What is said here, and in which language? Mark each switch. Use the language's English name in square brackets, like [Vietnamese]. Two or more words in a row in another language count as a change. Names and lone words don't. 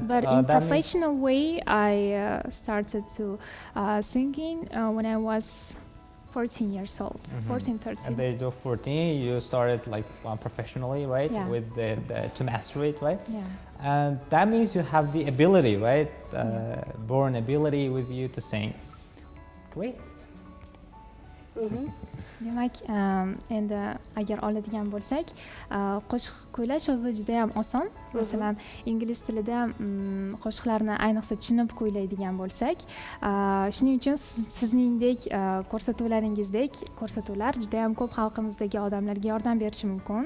[English] but in professional way, I started to singing when I was 14 years old. 14, 13. At the age of 14, you started like professionally, right? Yeah. With to master it, right? Yeah. And that means you have the ability, right? Born ability with you to sing. Great. [Uzbek] Demak, endi agar oladigan bo'lsak, qo'shiq kuylash o'zi juda ham oson. Masalan, ingliz tilida qo'shiqlarni ayniqsa tushunib kuylaydigan bo'lsak, shuning uchun sizningdek ko'rsatuvlar juda ham ko'p xalqimizdagi odamlarga yordam berishi mumkin.